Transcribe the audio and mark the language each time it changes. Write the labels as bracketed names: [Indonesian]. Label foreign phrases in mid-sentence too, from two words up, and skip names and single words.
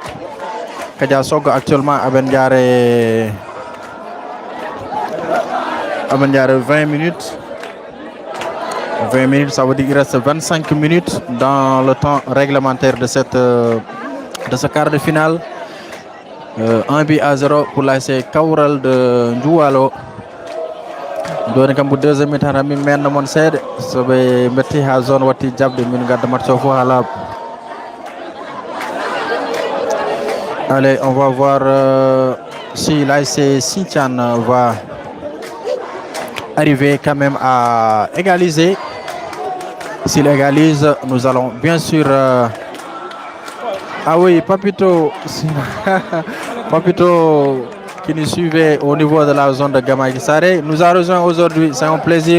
[French] Kadia Sog actuellement à Bendiare 20 minutes. 20 minutes, ça veut dire qu'il reste 25 minutes dans le temps réglementaire de ce quart de finale. 1 but à 0 pour l'ASC Kaural de Ndoualo. [Fula] Doni kam bu [French] deuxième mi-temps [Fula] mi menno mon seede so ɓe metti ha zone watti jabde min gadda match o fof ha laaɓa. [French] Allez, on va voir si l'ASC Sintian va arriver quand même à égaliser. S'il égalise, nous allons bien sûr... Ah oui, Papito, Papito qui nous suivait au niveau de la zone de Gamaïsaré, nous a rejoint aujourd'hui, c'est un plaisir.